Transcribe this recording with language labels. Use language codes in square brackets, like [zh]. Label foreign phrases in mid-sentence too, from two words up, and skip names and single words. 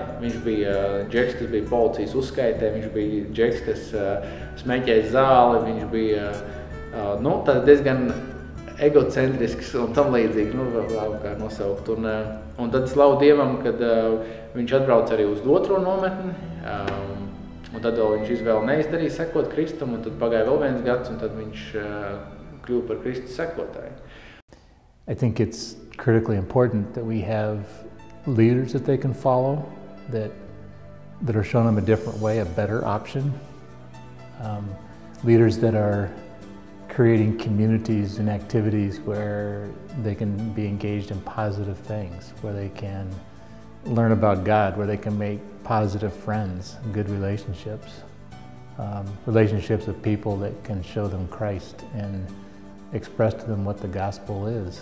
[lv] Viņš bija džeks, kas bija policijas uzskaitē, viņš bija džeks, kas smeķēja zāli, viņš bija diezgan egocentrisks un tam līdzīgi, vēl kā nosaukt. Un tad slavu Dievam, kad viņš atbrauc arī uz otro nometni, un tad vēl viņš izvēli neizdarīja sekot Kristum, un tad pagāja vēl viens gads, un tad viņš kļuva par Kristus sekotāju. [en] I think it's critically important that we have leaders that they can follow, that are showing them a different way, a better option. Leaders that are creating communities and activities where they can be engaged in positive things, where they can learn about God, where they can make positive friends, good relationships, relationships with people that can show them Christ and express to them what the gospel is.